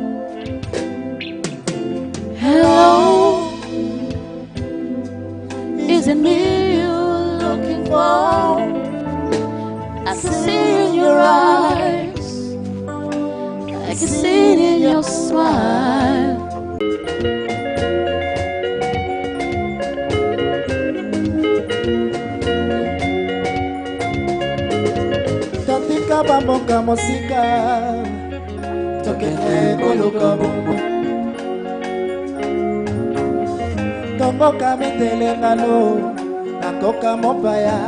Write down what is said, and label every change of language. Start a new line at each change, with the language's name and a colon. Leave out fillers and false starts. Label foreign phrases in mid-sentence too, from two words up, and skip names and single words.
English: Hello, is it me you're looking for? I can see it in your eyes, I can see it in your smile.
Lingala: Bamboka mosika tokende koluka bongo tomboka metelengano nakoka mopaya